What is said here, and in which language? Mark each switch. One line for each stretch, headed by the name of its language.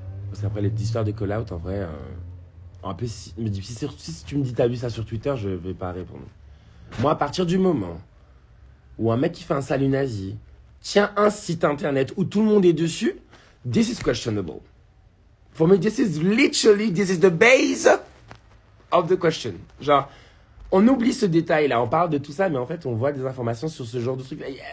French: Parce qu'après, les histoires de call-out, en vrai... en plus, si tu me dis t'as vu ça sur Twitter, je vais pas répondre. Moi, à partir du moment où un mec qui fait un salut nazi tient un site internet où tout le monde est dessus,
English: this is questionable. For me, this is the base of the question.
French: Genre, on oublie ce détail-là, on parle de tout ça, mais en fait, on voit des informations sur ce genre de truc.